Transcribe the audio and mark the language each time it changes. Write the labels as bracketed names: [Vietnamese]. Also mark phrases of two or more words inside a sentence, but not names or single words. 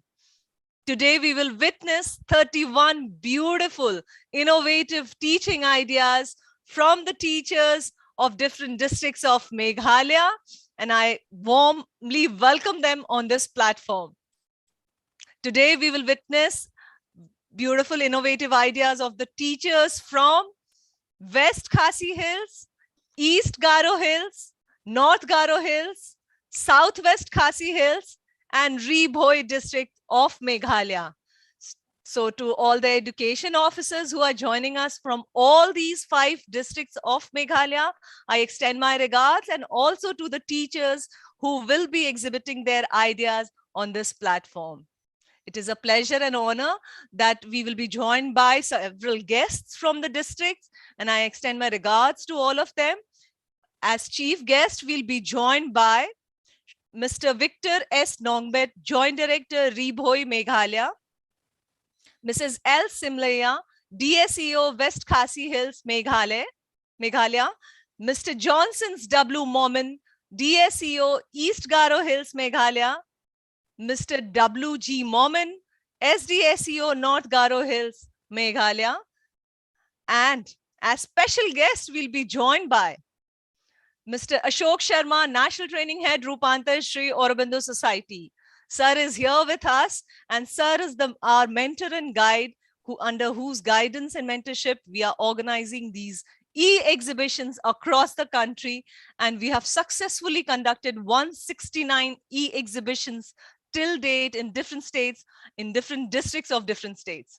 [English] Today we will witness 31 beautiful, innovative teaching ideas from the teachers of different districts of Meghalaya, and I warmly welcome them on this platform. Today we will witness beautiful, innovative ideas of the teachers from West Khasi Hills, East Garo Hills, North Garo Hills, Southwest Khasi Hills, and Rebhoi district of Meghalaya. So to all the education officers who are joining us from all these 5 districts of Meghalaya, I extend my regards, and also to the teachers who will be exhibiting their ideas on this platform. It is a pleasure and honor that we will be joined by several guests from the districts, and I extend my regards to all of them. As chief guest, we'll be joined by Mr. Victor S. Nongbet, Joint Director, Rebhoi, Meghalaya. Mrs. L. Simlaya, DSEO, West Khasi Hills, Meghalaya. Mr. Johnson's W. Momin, DSEO, East Garo Hills, Meghalaya. Mr. W. G. Momin, SDSEO, North Garo Hills, Meghalaya. And as special guest, we'll be joined by Mr. Ashok Sharma, National Training Head, Rupantar Sri Aurobindo Society. Sir is here with us, and Sir is our mentor and guide under whose guidance and mentorship we are organizing these e-exhibitions across the country, and we have successfully conducted 169 e-exhibitions till date in different states, in different districts of different states.